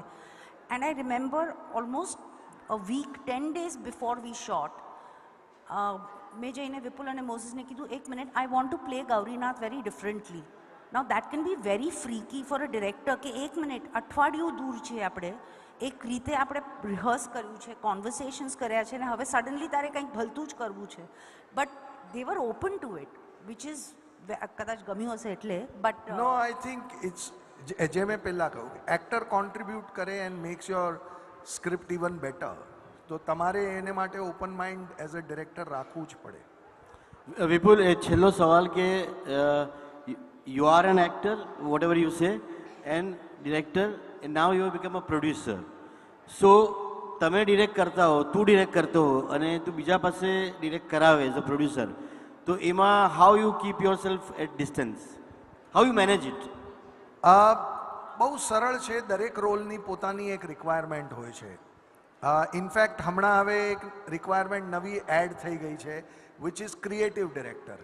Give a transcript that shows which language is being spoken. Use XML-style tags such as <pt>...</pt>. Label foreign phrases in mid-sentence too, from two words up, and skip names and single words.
<en>and I remember almost a week, 10 days before we shot,</en> <gu>મેં જઈને વિપુલ અને મોઝિસને કીધું, એક મિનિટ,</gu> <en>I want to play ગૌરીનાથ very differently. now that can be very freaky for a director</en> <gu>કે એક મિનિટ, અઠવાડિયું દૂર છે આપણે, એક રીતે આપણે રિહર્સ કર્યું છે, કોન્વર્સેશન્સ કર્યા છે, અને હવે સડનલી તારે કંઈક ભલતું જ કરવું છે.</gu> <en>બટ they were open to it, which is</en> <gu>કદાચ ગમ્યું હશે એટલે.</gu> <en>બટ no, I think it's,</en> <gu>જે મેં પહેલાં કહ્યું, એક્ટર કોન્ટ્રીબ્યુટ કરે</gu> <en>and makes your script even better,</en> <gu>તો તમારે એને માટે</gu> <en>open mind as a director</en> <gu>રાખવું જ પડે. વિપુલ, એ છેલ્લો સવાલ કે</gu> <en>you are an actor, whatever you say, and director, and now you have become a producer.</en> <gu>So તમે ડિરેક્ટ કરતા હો, તું ડિરેક્ટ કરતો હો અને તું બીજા પાસે ડિરેક્ટ કરાવે</gu> <en>as a producer,</en> <gu>તો એમાં</gu> <en>how you keep your self at distance, how you manage it?</en> <gu>બહુ સરળ છે. દરેક રોલની પોતાની એક રિક્વાયરમેન્ટ હોય છે. ઇનફેક્ટ હમણાં હવે એક રિક્વાયરમેન્ટ નવી એડ થઈ ગઈ છે,</gu> <en>which is creative director.</en>